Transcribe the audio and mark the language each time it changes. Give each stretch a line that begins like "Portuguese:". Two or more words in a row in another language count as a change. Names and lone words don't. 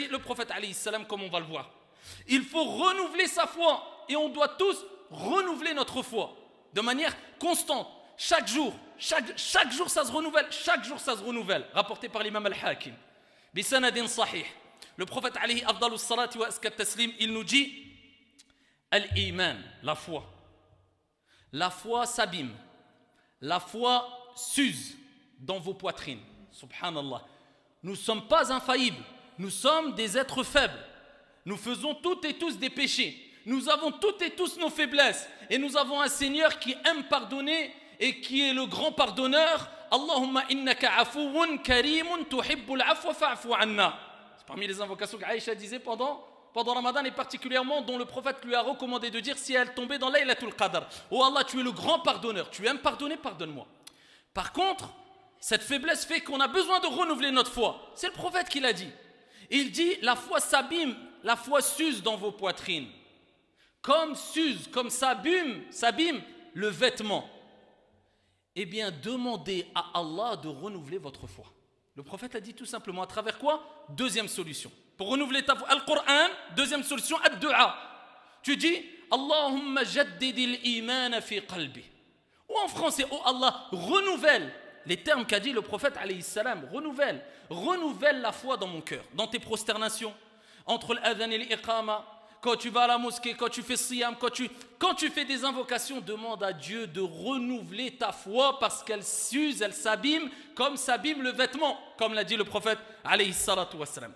French: Le prophète
Arabic: عليه السلام,
French: comme on va le voir. Il faut renouveler sa foi et on doit tous renouveler notre foi de manière constante. Chaque jour ça se renouvelle. Chaque jour ça se renouvelle. Rapporté par l'imam al-Hakim.
Arabic: بسند صحيح.
French: Le prophète
Arabic: عليه أفضل الصلاة وأزكى التسليم,
French: il nous dit Al-Iman, la foi. La foi s'abîme. La foi s'use dans vos poitrines. Subhanallah. Nous ne sommes pas infaillibles. Nous sommes des êtres faibles. Nous faisons toutes et tous des péchés. Nous avons toutes et tous nos faiblesses. Et nous avons un Seigneur qui aime pardonner et qui est le grand pardonneur.
Arabic: اللهم إنك عفو كريم تحب العفو فاعف عنا.
French: C'est parmi les invocations qu'Aïcha disait pendant Ramadan et particulièrement dont le prophète lui a recommandé de dire si elle tombait dans Laylatul Qadr. Oh Allah, tu es le grand pardonneur. Tu aimes pardonner, pardonne-moi. Par contre, cette faiblesse fait qu'on a besoin de renouveler notre foi. C'est le prophète qui l'a dit. Il dit la foi s'abîme, la foi s'use dans vos poitrines. Comme s'abîme le vêtement. Eh bien, demandez à Allah de renouveler votre foi. Le prophète a dit tout simplement à travers quoi? Deuxième solution. Pour renouveler ta foi, Al-Qur'an, deuxième solution, ad-du'a. Tu dis
Arabic: اللهم جدد الإيمان في قلبي.
French: Ou en français, oh Allah, renouvelle les termes qu'a dit le prophète
Arabic: عليه السلام,
French: renouvelle la foi dans mon cœur, dans tes prosternations, entre l'adhan et l'iqama. Quand tu vas à la mosquée, quand tu fais siyam, quand tu fais des invocations, demande à Dieu de renouveler ta foi parce qu'elle s'use, elle s'abîme comme s'abîme le vêtement, comme l'a dit le prophète
Arabic: عليه الصلاة والسلام.